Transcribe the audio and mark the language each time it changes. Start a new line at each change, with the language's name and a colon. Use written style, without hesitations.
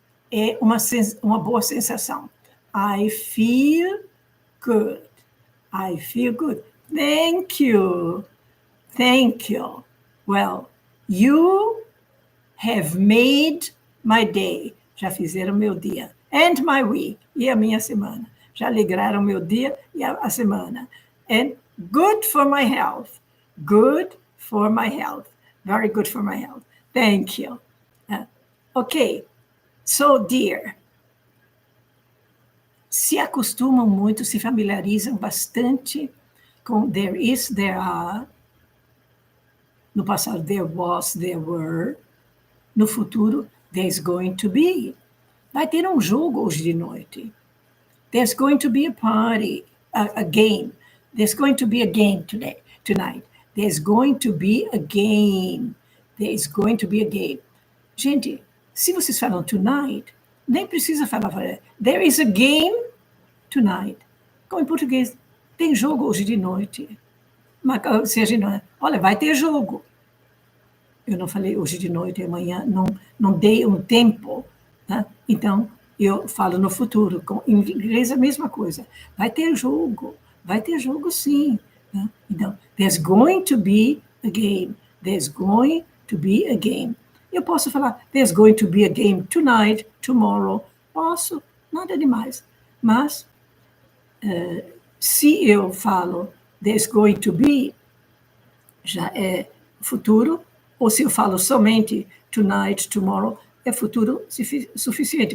Portuguese: É uma boa sensação.
English: I feel good. I feel good. Thank you. Thank you. Well, you have made my day.
Portuguese: Já fizeram meu dia.
English: And my week.
Portuguese: E a minha semana. Já alegraram meu dia e a semana.
English: And good for my health. Good for my health. Very good for my health. Thank you. Okay. So, dear.
Portuguese: Se acostumam muito, se familiarizam bastante com there is, there are. No passado,
English: there was, there were.
Portuguese: No futuro,
English: there's going to be.
Portuguese: Vai ter um jogo hoje de noite.
English: There's going to be a party, a game. There's going to be a game tonight. There's going to be a game. There's going to be a game.
Portuguese: Gente, se vocês falam tonight, nem precisa falar.
English: There is a game tonight.
Portuguese: Como em português, tem jogo hoje de noite. Mas, se a gente não, olha, vai ter jogo. Eu não falei hoje de noite, amanhã, não dei um tempo. Tá? Então, eu falo no futuro. Em inglês é a mesma coisa. Vai ter jogo sim. Tá?
English: Então, there's going to be a game. There's going to be a game.
Portuguese: Eu posso falar,
English: there's going to be a game tonight, tomorrow.
Portuguese: Posso, nada demais. Mas, se eu falo,
English: there's going to be,
Portuguese: já é futuro, ou se eu falo somente tonight, tomorrow, é futuro suficiente.